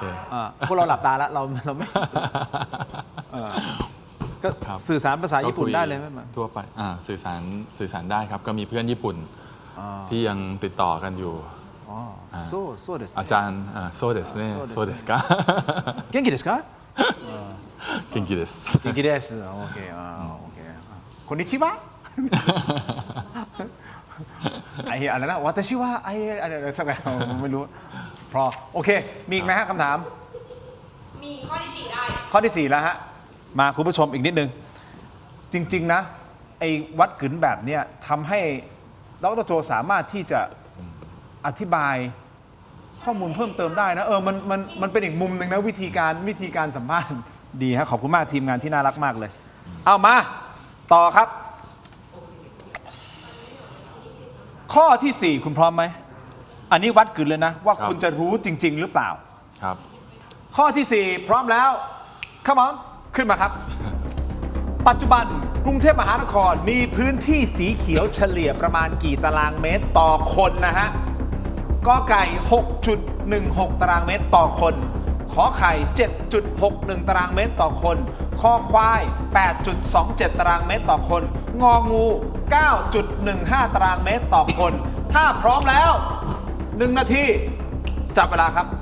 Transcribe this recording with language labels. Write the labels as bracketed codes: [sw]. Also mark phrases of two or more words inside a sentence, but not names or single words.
[th] พวกเราหลับตาแล้วเราไม่ก็สื่อสารภาษาญี่ปุ่นได้เลยไหม ทั่วไปสื่อสารได้ครับก็มีเพื่อนญี่ปุ่นที่ยังติดต่อกันอยู่อาจารย์ [ja] そうですねそうですか元気ですか元気です元気です [th] โอเคこんにちはไอ้อะไรนะ [ja] 私は [th] ไอ้อะไรสักอย่างไม่รู้พอโอเคมีอีกไหมฮะคำถาม มีข้อที่4ได้ ข้อที่4แล้วฮะมาคุณผู้ชมอีกนิดนึงจริงๆนะไอ้วัดกึ๋นแบบเนี้ยทำให้ดร. โจสามารถที่จะอธิบายข้อมูลเพิ่มเติมได้นะมันเป็นอีกมุมหนึ่งนะวิธีการสัมภาษณ์ดีฮะขอบคุณมากทีมงานที่น่ารักมากเลยเอามาต่อครับข้อที่4คุณพร้อมไหมอันนี้วัดกึ๋นเลยนะว่าคุณจะรู้จริงๆหรือเปล่า ครับ ข้อที่4พร้อมแล้ว [en] come on [th] ขึ้นมาครับปัจจุบันกรุงเทพมหานครมีพื้นที่สีเขียวเฉลี่ยประมาณกี่ตารางเมตรต่อคนนะฮะกอไก่ 6.16 ตารางเมตรต่อคนขอไข่ 7.61 ตารางเมตรต่อคนคอควาย 8.27 ตารางเมตรต่อคนงองู 9.15 ตารางเมตรต่อคนถ้าพร้อมแล้ว1 นาทีจับเวลาครับ